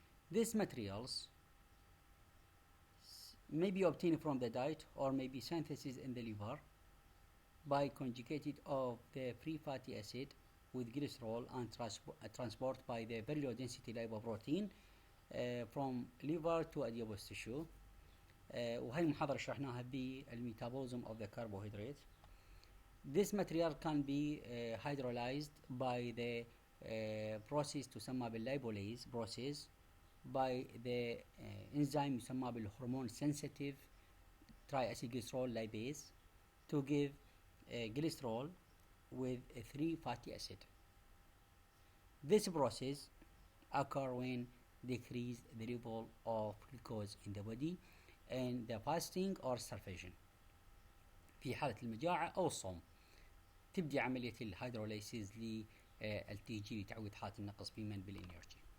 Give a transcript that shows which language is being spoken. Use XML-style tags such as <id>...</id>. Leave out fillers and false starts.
<en>These materials may be obtained from the diet or may be synthesis in the liver by conjugated of the free fatty acid with glycerol and transport by the very low density lipoprotein from liver to adipose tissue.</en> <ar>وهي المحاضرة شرحناها بالميتابوليزم</ar> <en>of the carbohydrate. This material can be hydrolyzed by the process</en> <ar>تسمى بالليبوليز</ar> <en>process by the enzyme</en> <ar>يسمى بالهرمون</ar> <en>sensitive triacylglycerol lipase to give glycerol with 3 fatty acid. This process occurs when decrease the level of glucose in the body and the fasting or starvation.</en> <ar>في حالة المجاعة أو الصوم تبدي عملية الهيدروليسيز للتي جي لتعويض حالة النقص بمن بالإنرجي.</ar>